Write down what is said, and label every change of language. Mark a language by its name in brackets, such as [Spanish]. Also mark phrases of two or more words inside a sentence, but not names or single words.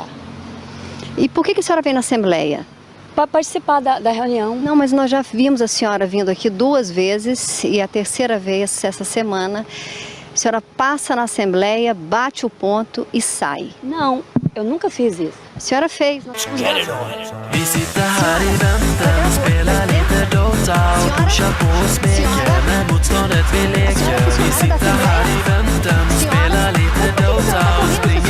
[Portuguese] E por que a senhora vem na Assembleia? Para participar da reunião. Não, mas nós já vimos a senhora vindo aqui 2 vezes e a terceira vez essa semana. A senhora passa na Assembleia, bate o ponto e sai. Não, eu nunca fiz isso. A senhora fez. [Swedish] Vi sitter här i väntan, spelar lite Dota och pushar på och smeker med motståndet vi leker. Vi sitter här i väntan, spelar lite Dota och